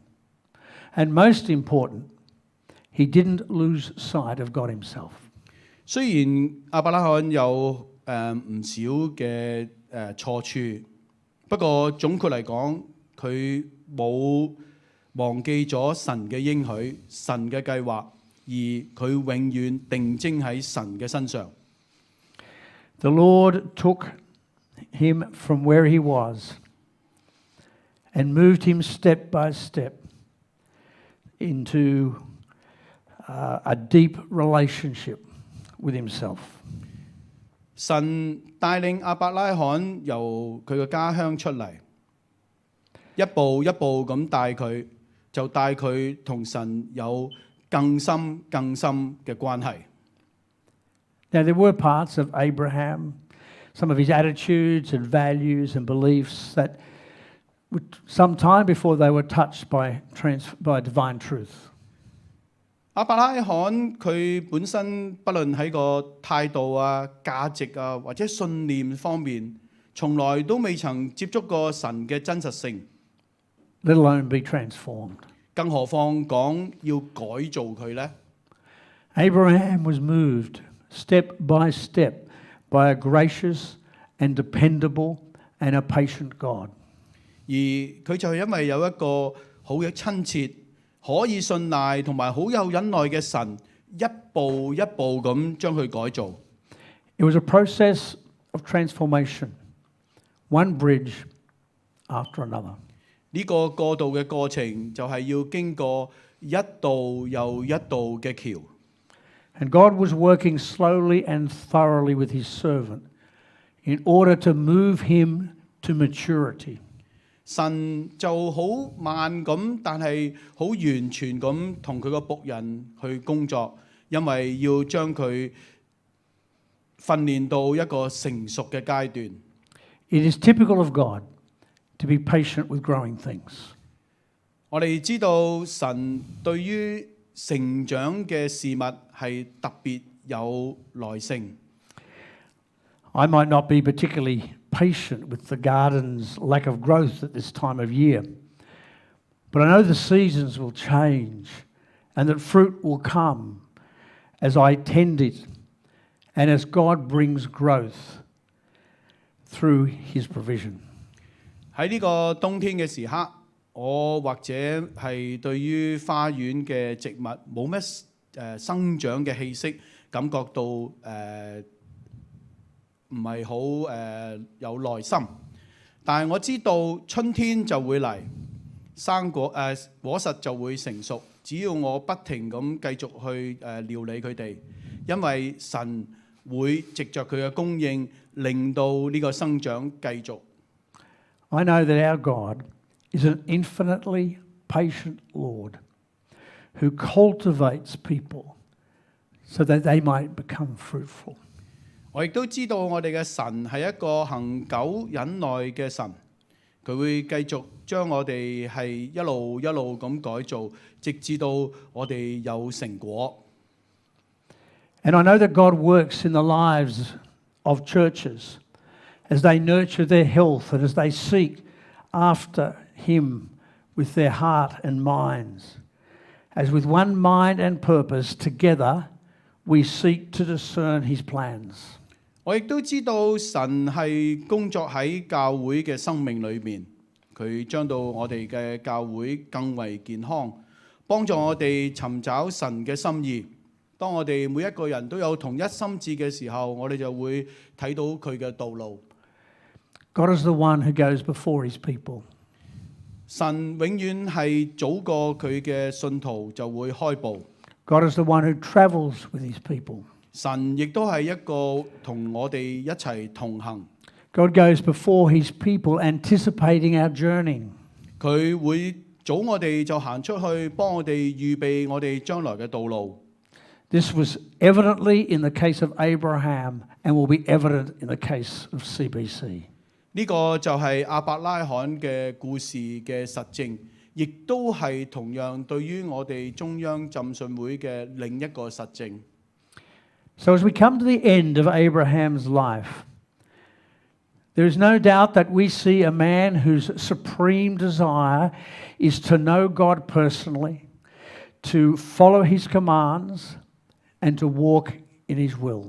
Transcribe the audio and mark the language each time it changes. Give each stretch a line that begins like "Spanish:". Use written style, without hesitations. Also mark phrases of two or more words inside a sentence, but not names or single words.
English: And most important, he didn't lose sight of God himself.
Cantonese: 雖然亞伯拉罕有唔少嘅錯處，不過總括嚟講，佢冇忘記咗神嘅應許、神嘅計劃。而佢永遠定睛喺神嘅身上。
English: The Lord took him from where he was and moved him step by step into a deep relationship with himself.
Cantonese: 神帶領亞伯拉罕由佢嘅家鄉出嚟， 一步一步咁帶佢，就帶佢同神有更深嘅關係。
English: Now, there were parts of Abraham, some of his attitudes and values and beliefs that would some time before they were touched by divine truth.
Cantonese: 亞伯拉罕佢本身不論喺個態度啊、價值啊或者信念方面，從來都未曾接觸過神嘅真實性，
English: let alone be transformed.
Cantonese: 更何況講要改造佢呢？
English: Abraham was moved step by step by a gracious and dependable and a patient God.
Cantonese: 而佢就係因為有一個好嘅親切、可以信賴同埋好有忍耐嘅神，一步一步咁將佢改造。
English: It was a process of transformation, one bridge after another.
Cantonese: 呢個過渡嘅過程就係要經過一道又一道嘅橋。
English: And God was working slowly and thoroughly with his servant in order to move him to maturity.
Cantonese: 神就好慢咁，但係好完全咁同佢個僕人去工作，因為要將佢訓練到一個成熟嘅階段。
English: It is typical of God to be patient with growing things.
Cantonese: 我哋知道神對於成長嘅事物係特別有耐性。
English: I might not be particularly patient with the garden's lack of growth at this time of year, but I know the seasons will change and that fruit will come as I tend it and as God brings growth through his provision.
Cantonese: 喺呢個冬天嘅時刻，我或者係對於花園嘅植物冇乜生長嘅氣息，感覺到唔係好有耐心。但係我知道春天就會嚟，果實就會成熟。只要我不停咁繼續去料理佢哋，因為神會藉着佢嘅供應，令到呢個生長繼續。
English: I know that our God is an infinitely patient Lord who cultivates people so that they might become fruitful.
Cantonese: 我亦都知道我哋嘅神係一個恆久忍耐嘅神，佢會繼續將我哋係一路咁改造，直至到我哋有成果。
English: And I know that God works in the lives of churches as they nurture their health and as they seek after him with their heart and minds. As with one mind and purpose together we seek to discern his plans.
Cantonese: 我亦都知道神係工作喺教會嘅生命裏面，佢將到我哋嘅教會更為健康，幫助我哋尋找神嘅心意。當我哋每一個人都有同一心志嘅時候，我哋就會睇到佢嘅道路。
English: God is the one who goes before his people.
Cantonese: 神永遠係早過佢嘅信徒就會開步。
English: God is the one who travels with his people.
Cantonese: 神亦都係一個同我哋一齊同行。
English: God goes before his people, anticipating our journey.
Cantonese: 佢會早我哋就行出去，幫我哋預備我哋將來嘅道路。
English: This was evidently in the case of Abraham and will be evident in the case of CBC.
Cantonese: 呢個就係亞伯拉罕嘅故事嘅實證，亦都係同樣對於我哋中央浸信會嘅另一個實證。
English: So as we come to the end of Abraham's life, there is no doubt that we see a man whose supreme desire is to know God personally, to follow his commands, and to walk in his will.